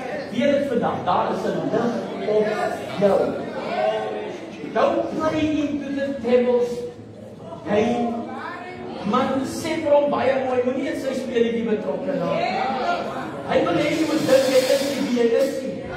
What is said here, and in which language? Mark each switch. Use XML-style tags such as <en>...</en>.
<af>Weet dit vandag, daar is 'n lig op jou.</af> <en>Don't play into the devil's game.</en> <af>Man sê vir hom baie mooi, moenie in sy speletjie betrokke raak. Hy wil hê jy moet dink jy is nie wie jy is nie.</af>